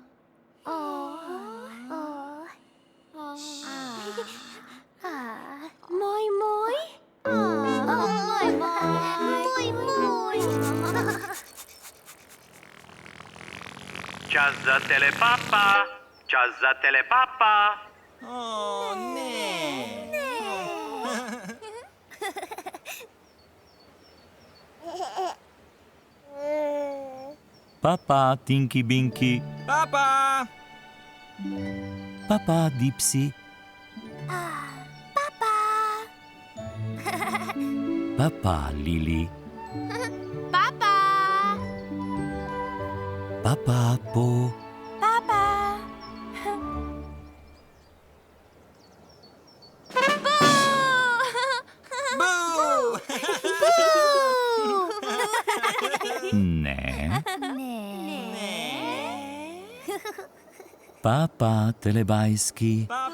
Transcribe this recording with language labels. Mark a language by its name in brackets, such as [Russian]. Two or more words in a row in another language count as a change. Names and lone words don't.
[Slovenian] Moj, moj. Moj, moj. Čas za telepapa. Čas za telepapa. O, ne. Papa, Tinky Binky. Papa! Papa, Dipsy. Papa. Papa, Lili. Papa. Papa, Po. Papa. Boo! Ne. Ne. Papa, telebajski.